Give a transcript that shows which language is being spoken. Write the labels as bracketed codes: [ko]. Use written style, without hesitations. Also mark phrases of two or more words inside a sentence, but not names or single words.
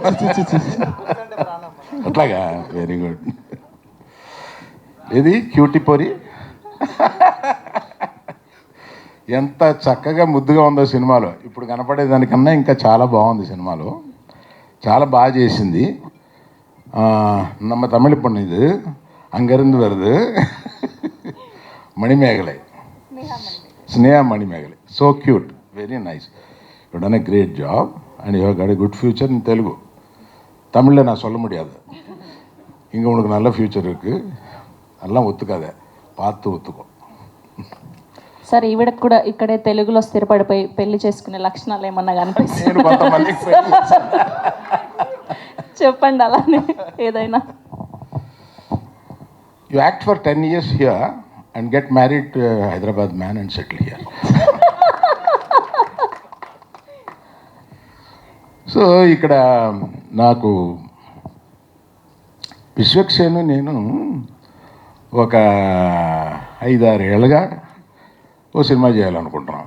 [te] అట్లాగా, [en] very good. [te] ఇది క్యూటిపోరి ఎంత చక్కగా ముద్దుగా ఉందో సినిమాలో. ఇప్పుడు కనపడేదానికన్నా ఇంకా చాలా బాగుంది సినిమాలో, చాలా బాగా చేసింది. [ta] நம்ம தமிழ் பொண்ணு இது, அங்கேருந்து வருது. மணிமேகலை, ஸ்னேகா மணிமேகலை, [en] so cute, very nice. You done a great job and you have got a good future in Telugu. [ta] தமிழில் நான் சொல்ல முடியாது. இங்கே உனக்கு நல்ல ஃப்யூச்சர் இருக்குது, எல்லாம் ஒத்துக்காத, பார்த்து ஒத்துக்கோ. [te] సార్ ఈవిడకు కూడా ఇక్కడే తెలుగులో స్థిరపడిపోయి పెళ్లి చేసుకునే లక్షణాలు ఏమన్నా కనిపిస్తాయి? చెప్పండి అలానే ఏదైనా. [en] You act for 10 years here and get married to a Hyderabad man and settle here. [te] సో ఇక్కడ నాకు విశ్వక్సేను నేను ఒక 5-6 ఏళ్ళుగా ఓ సినిమా చేయాలనుకుంటున్నాం.